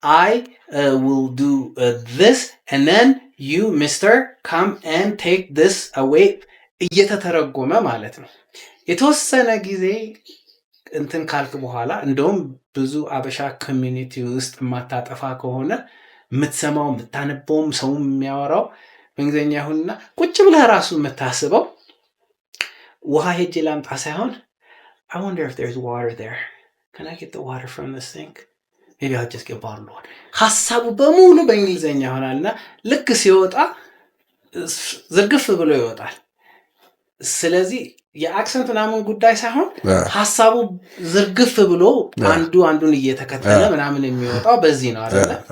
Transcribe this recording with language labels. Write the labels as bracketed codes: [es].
[am] I will do this and then you mister come and take this away እየተተረጎመ ማለት ነው። የተወሰነ ጊዜ እንትን ካልክ በኋላ እንደውም ብዙ አበሻ ኮሚኒቲ ውስጥ የማታጠፋ ከሆነ የምትሰማው የምታነበውም ሰው የሚያወራው በእንግሊዝኛ ይሁንና ቁጭ ብለህ ራሱ የምታስበው ውሃ ሄጄ ላምጣ ሳይሆን I wonder if there's water there. [en] Can I get the water from this sink? Maybe I'll just get bottled water. [am] ሐሳቡ በሙሉ በእንግሊዝኛ ይሆናልና ልክ ሲወጣ ዝርግፍ ብሎ ይወጣል። ስለዚህ የአክሰንት ምናምን ጉዳይ ሳይሆን ሐሳቡ ዝርግፍ ብሎ አንዱን እየተከተለ ምናምን የሚወጣው በዚህ ነው አይደል?